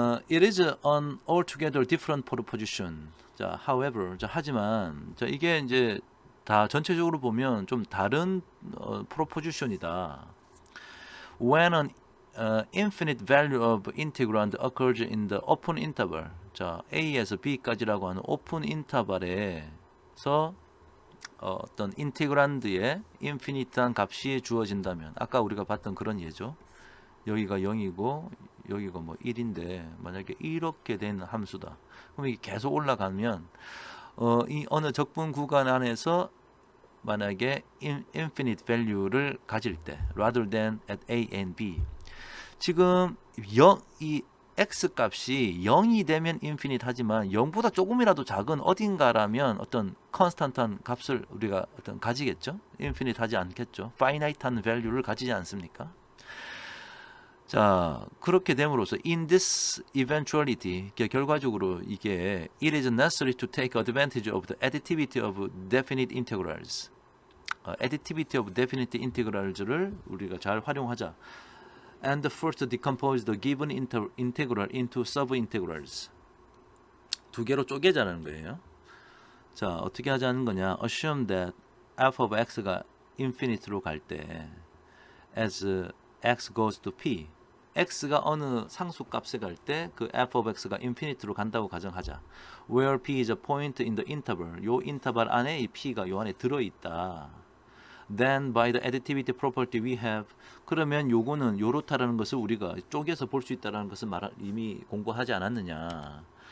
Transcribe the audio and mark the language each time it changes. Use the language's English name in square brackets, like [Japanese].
[English] It is an altogether different proposition. [Korean] 자, however, 자, 하지만, 자, 이게 이제 다 전체적으로 보면 좀 다른 proposition이다. [English] When an infinite value of integrand occurs in the open interval. [Korean] 자, A에서 B까지라고 하는 오픈 인터벌에서 어떤 인티그란드의 인피니트한 값이 주어진다면, 아까 우리가 봤던 그런 예죠. 여기가 0이고 여기가 뭐 1인데 만약에 이렇게 된 함수다. 그럼 이게 계속 올라가면 이 어느 적분 구간 안에서 만약에 infinite value를 가질 때 [English] rather than at a and b, [Korean] 지금 이 x 값이 0이 되면 infinite 하지만 0보다 조금이라도 작은 어딘가라면 어떤 constant한 값을 우리가 어떤 가지겠죠. infinite 하지 않겠죠. finite한 value를 가지지 않습니까? 자, 그렇게 됨으로써 [English] in this eventuality, [Korean] 결과적으로 이게 [English] it is necessary to take advantage of the additivity of definite integrals. additivity of definite integrals [Korean] 를 우리가 잘 활용하자. [English] And first decompose the given integral into subintegrals. [Korean] 두 개로 쪼개자는 거예요. 자, 어떻게 하자는 거냐? [English] Assume that [Korean] f of x가 infinite로 갈 때 [English] as x goes to p, [Korean] x가 어느 상수값에 갈 때 그 f of x가 infinite로 간다고 가정하자. [English] Where p is a point in the interval. [Korean] 요 인터벌 안에 이 p가 요 안에 들어있다. [English] Then by the additivity property we have. [Korean] 그러면 요거는 요렇다라는 것을 우리가 쪼개서 볼 수 있다라는 것을 이미 공부하지 않았느냐.